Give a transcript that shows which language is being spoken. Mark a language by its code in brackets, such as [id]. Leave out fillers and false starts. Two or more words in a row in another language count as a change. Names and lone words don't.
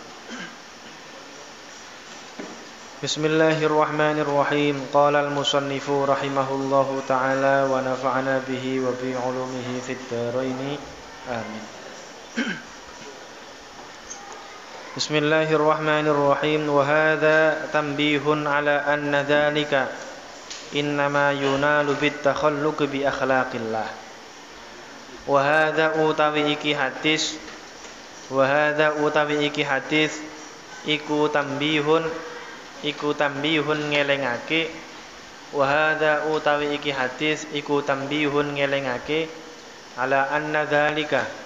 [ar] بسم الله الرحمن الرحيم قال المصنف رحمه الله تعالى ونفعنا به وبعلومه في الدارين آمين. بسم الله الرحمن الرحيم وهذا تنبيه على أن ذلك إنما ينال بالتخلق بأخلاق الله وهذا [jv] utawi iki hadis iku tambihun ngelingake [ar] وهذا [jv] utawi iki hadis iku tambihun ngelingake [ar] على أن ذلك